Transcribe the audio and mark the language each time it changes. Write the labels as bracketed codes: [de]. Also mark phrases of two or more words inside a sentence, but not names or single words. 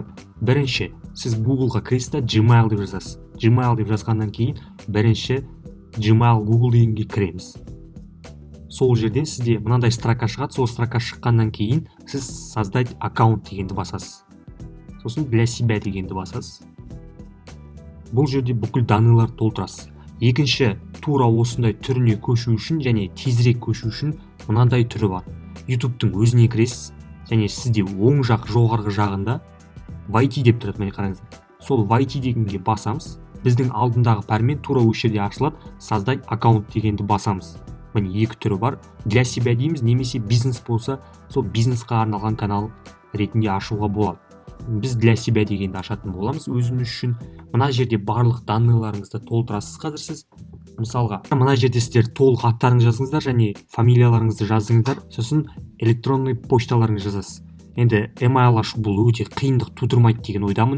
[kk] Бірінші, сіз Google'ға кіресіз, Gmail деп жазасыз. Gmail деп жазғаннан кейін бірінші Gmail Google дегенге кіреміз. Сол жерден сізде мынандай строка шығады. Сол строка шыққаннан кейін сіз [ru] создать аккаунт [kk] дегенді басасыз. Сосын [ru] для себя [kk] дегенді басасыз. Бұл жерде бүкіл данылар толтырасыз. Екінші, тура осындай түріне көшу үшін және тезірек көшу үшін мынандай түрі бар. YouTube'тың өзіне кіресіз және сізде оң жақ жоғарғы жағында YT деп тұрады, міне қараңыздар. Сол YT дегенге басамыз. Біздің алдындағы пәрмен тура осы жерде ашылады. [ru] Создать аккаунт [kk] дегенді басамыз. міне екі түрі бар. [ru] Для себя [kk] дейміз, немесе бизнес болса сол бизнесқа арналған канал ретінде ашуға болады. Біз [ru] для себя [kk] дегенді ашатын боламыз өзіміз үшін. Мына жерде барлық данныйларыңызды толтырасыз. Қазір сіз мысалға мына жерде сіздер толық аттарыңызды жазыңыздар және фамилияларыңызды жазыңыздар, сосын электронный почталарыңызды жазасыз. Енді email ашу бұл өте қиындық тудырмайды деген ойдамын.